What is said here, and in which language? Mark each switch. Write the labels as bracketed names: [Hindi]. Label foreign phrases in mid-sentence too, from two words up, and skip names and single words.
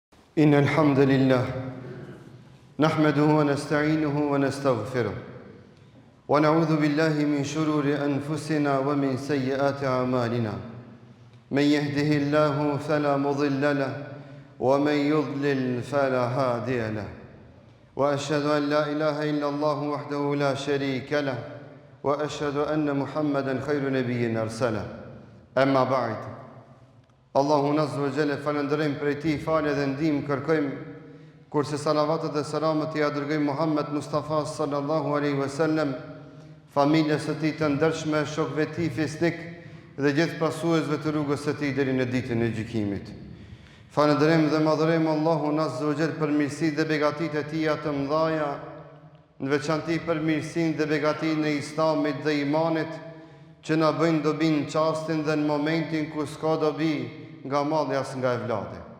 [Arabic] إن الحمد لله نحمده ونستعينه ونستغفره ونعوذ بالله من شرور أنفسنا ومن سيئات أعمالنا من يهده الله فلا مضل له ومن يضلل فلا هادي له وأشهد أن لا إله إلا الله وحده لا شريك له وأشهد أن محمدا خير نبي أرسله أما بعد [Albanian] Allahu [Arabic] عز وجل [Albanian] falënderojmë për ti falë dhe ndihmë kërkojmë kurse salavatet dhe selamet i dërgojmë Muhammed Mustafa [Arabic] صلى الله عليه وسلم, [Albanian] familjes së tij të ndershme, shokëve të tij fisnik dhe gjithë pasuesve të rrugës së tij deri në ditën e gjykimit. Falënderojmë dhe madhërojmë Allahun [Arabic] عز وجل [Albanian] për mirësitë dhe begatitë e tij të mëdha, në veçantë për mirësinë dhe begatinë e Islamit dhe imanit që na bëjnë dobi në çastin dhe në momentin ku s'ka dobi nga malli as nga evladi.